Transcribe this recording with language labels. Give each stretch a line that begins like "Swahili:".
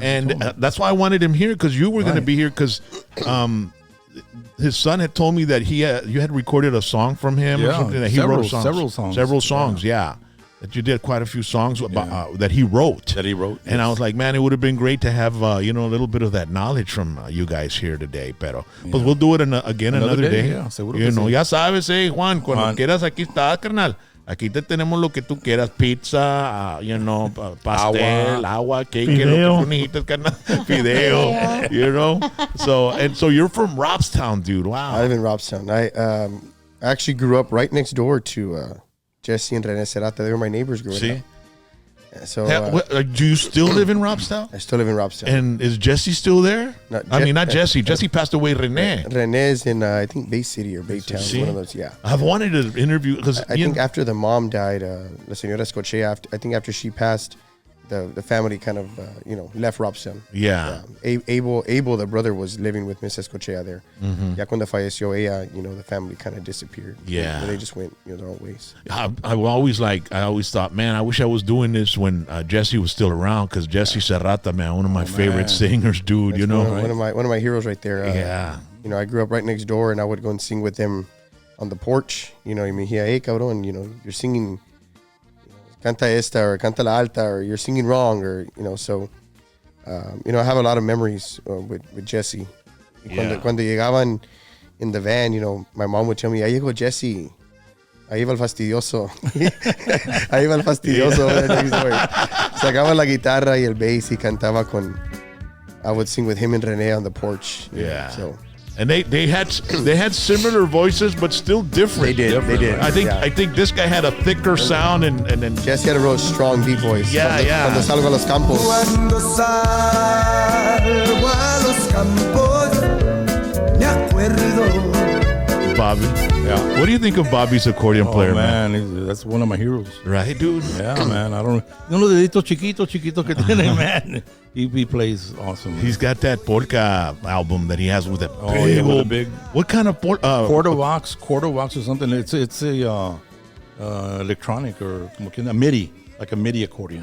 English: And that's why I wanted him here, because you were going to be here, because his son had told me that you had recorded a song from him or something, that he wrote several songs, yeah. That you did quite a few songs that he wrote. And I was like, man, it would have been great to have a little bit of that knowledge from you guys here today. But we'll do it again another day.
Spanish: Yeah, seguro que sí. Ya sabes, Juan, cuando quieras aquí está, carnal. Aquí te tenemos lo que tú quieras, pizza, pastel, agua, cake, Fideo. lo que tú necesitas, carnal.
English: Fideo, So you're from Robstown, dude. Wow. I live in Robstown. I actually grew up right next door to Jesse and Rene Serrata. They were my neighbors growing up. So do you still live in Robstown? I still live in Robstown. And is Jesse still there? Not Jesse. Jesse passed away. Rene. Rene's in I think Bay City or Baytown. One of those. Yeah. I've wanted to interview because I think after the mom died, La Señora Escochea. I think after she passed, the family kind of left Robstown. Yeah. Abel, the brother, was living with Miss Escochea there.
Spanish: Ya cuando falleció ella,
English: the family kind of disappeared. Yeah. They just went their own ways. I always thought, man, I wish I was doing this when Jesse was still around, because Jesse Serrata, man, one of my favorite singers, dude. That's one of my heroes right there. I grew up right next door, and I would go and sing with him on the porch. He, hey, cabrón, you're singing.
Spanish: Canta esta
English: or
Spanish: canta la alta,
English: or you're singing wrong, or so I have a lot of memories with Jesse,
Spanish: Cuando llegaban
English: in the van, you know, my mom would tell me,
Spanish: ahí llegó Jesse. Ahí va el fastidioso. Ahí va el fastidioso. Sacaba la guitarra y el bass y cantaba con...
English: I would sing with him and Renee on the porch. Yeah. So... And they had similar voices, but still different. They did. I think this guy had a thicker sound, and then Jesse had a real strong deep voice. Yeah.
Spanish: Cuando salgo a los campos. Cuando salgo a los campos, me acuerdo.
English: Bobby. Yeah. What do you think of Bobby's accordion player, man? That's one of my heroes. Right, dude. Yeah, man. I don't.
Spanish: Unos deditos chiquitos que tiene,
English: man. He plays awesome. He's got that polka album that he has with that big. What kind of quarter vox or something. It's a electronic or a MIDI, like a MIDI accordion.